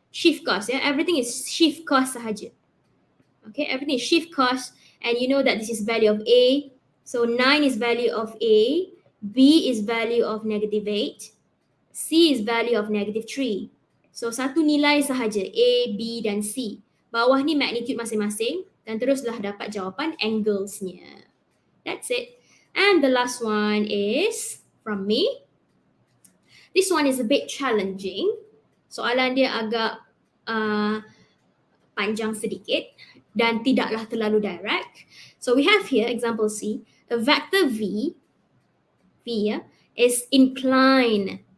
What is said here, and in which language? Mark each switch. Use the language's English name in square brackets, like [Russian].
[English] Shift cos ya, everything is shift cos sahaja. Okay, everything is shift cos and you know that this is value of A. So 9 is value of A, B is value of -8, C is value of -3. [Malay] So satu nilai sahaja, A, B dan C. Bawah ni magnitude masing-masing dan teruslah dapat jawapan anglesnya. [English] That's it. And the last one is from me. This one is a bit challenging. [Malay] Soalan dia agak panjang sedikit dan tidaklah terlalu direct. [English] So we have here example C, a vector V is inclined.